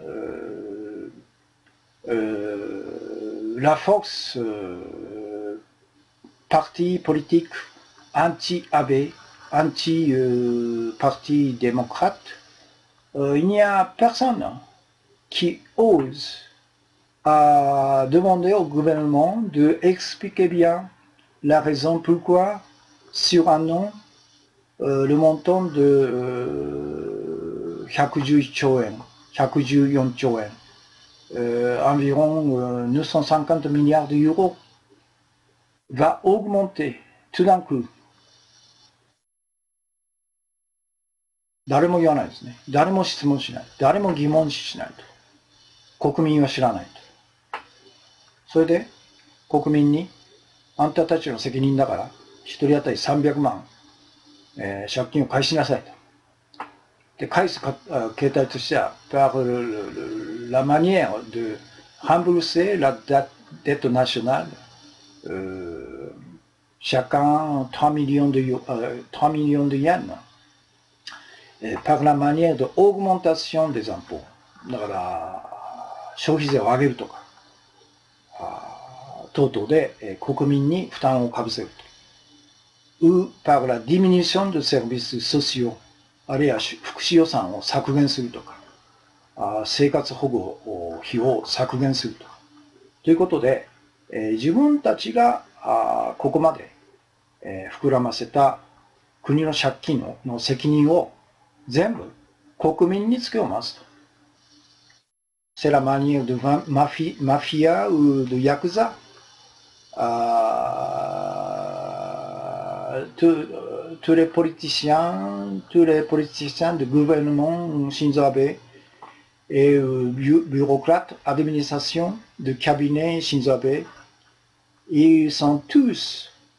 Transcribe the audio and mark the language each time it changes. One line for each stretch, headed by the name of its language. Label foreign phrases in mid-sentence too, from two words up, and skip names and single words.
French: la force parti politique anti-Abe, anti-parti démocrate, il n'y a personne qui ose à demander au gouvernement d'expliquer bien la raison pourquoi sur un an le montant
Japanese: de 111 兆円, 114 兆円,
French: environ 950 milliards d'euros va augmenter tout d'un coup.
Japanese: 誰も言わないですね。誰も質問しない。誰も疑問視しないと。国民は知らないと。それで国民にあんたたちの責任だから一人当たり300万、借金を返しなさいと。で返す形態としては
French: par la manière de rembourser la dette nationale, chacun 3 millions de yens, par la manière de augmentation des impôts.
Japanese: だから消費税を上げるとか等々で国民に負担をかぶせると。
French: ou par la diminution de services sociaux、
Japanese: あるいは福祉予算を削減するとか、生活保護費を削減するとか。ということで、自分たちがここまで膨らませた国の借金の責任を全部国民につけを回すと。
French: C'est la manière de mafia ou de yakuza. Tous les politiciens du gouvernement Shinzo Abe et bureaucrates, administration de cabinet Shinzo Abe, ils sont tous,